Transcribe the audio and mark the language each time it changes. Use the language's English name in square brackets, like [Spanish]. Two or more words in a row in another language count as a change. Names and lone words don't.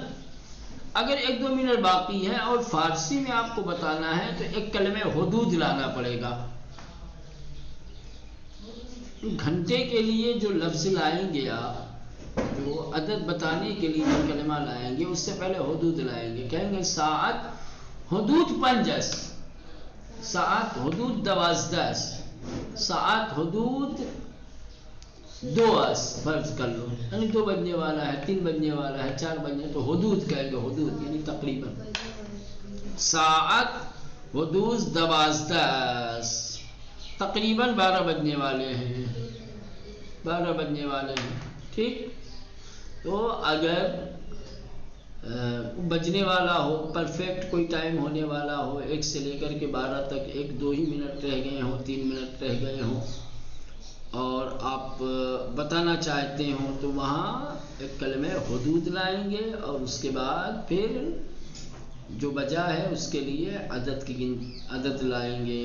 [Urdu] اگر 1 2 منٹ باقی ہے اور فارسی میں آپ کو بتانا ہے تو ایک کلمہ حدود لانا پڑے گا. گھنٹے کے لیے جو لفظ لائیں گے آپ، جو عدد بتانے کے لیے جو کلمہ لائیں گے، اس سے پہلے حدود لائیں گے. کہیں گے [Persian] ساعت حدود [Urdu] 5، [Persian] ساعت حدود [Urdu] 12، [Persian] ساعت حدود [Urdu] 2، فرض کر لو، یعنی 2 بجنے والا ہے، 3 بجنے والا ہے، 4 بجنے، تو حدود کہیں گے، حدود یعنی تقریباً. [Persian] ساعت حدود [Urdu] 12، تقریباً 12 بجنے والے ہیں، 12 بجنے والے ہیں. ٹھیک، تو اگر بجنے والا ہو، پرفیکٹ کوئی ٹائم ہونے والا ہو، 1 سے لے کر کے 12 تک 1 2 ہی منٹ رہ گئے ہوں، 3 منٹ رہ گئے ہوں، اور آپ بتانا چاہتے ہوں، تو وہاں ایک کلمہ حدود لائیں گے اور اس کے بعد پھر جو بجا ہے اس کے لیے عدد لائیں گے.